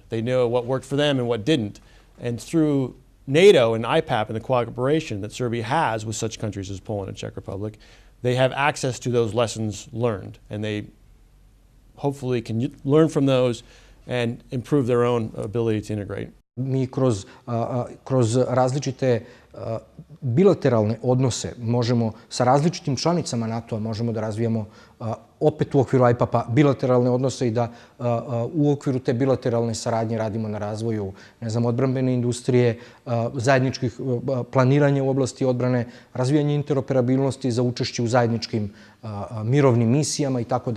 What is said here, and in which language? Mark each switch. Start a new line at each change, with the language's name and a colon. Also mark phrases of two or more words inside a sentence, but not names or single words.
English: They know what worked for them and what didn't. And through NATO and IPAP and the cooperation that Serbia has with such countries as Poland and Czech Republic, they have access to those lessons learned. And they hopefully can learn from those and improve their own ability to integrate.
Serbian: Mi kroz različite bilateralne odnose možemo sa različitim članicama NATO-a možemo da razvijamo opet u okviru IPAP-a bilateralne odnose i da u okviru te bilateralne saradnje radimo na razvoju, ne znam, odbrambene industrije, zajedničkih planiranja u oblasti odbrane, razvijanje interoperabilnosti za učešće u zajedničkim mirovnim misijama itd.